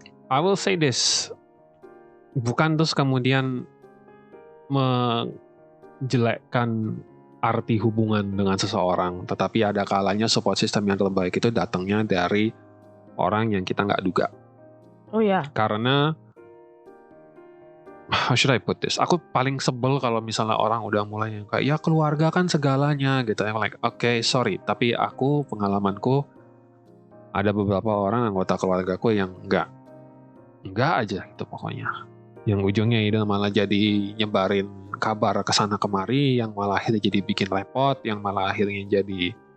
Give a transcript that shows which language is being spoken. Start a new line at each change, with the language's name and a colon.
English: I will say this,
Indonesian: bukan terus kemudian menjelekkan arti hubungan dengan seseorang, tetapi ada kalanya support system yang terbaik itu datangnya dari orang yang kita nggak duga. Oh ya. Karena
English: how should I put this?
Indonesian: Aku paling sebel kalau misalnya orang udah mulai kayak ya keluarga kan segalanya gitu.
English: I'm like, okay, sorry,
Indonesian: tapi pengalamanku ada beberapa orang anggota keluargaku yang enggak aja gitu pokoknya. Yang ujungnya itu malah jadi nyebarin kabar kesana kemari, yang malah akhirnya jadi bikin repot, yang malah akhirnya jadi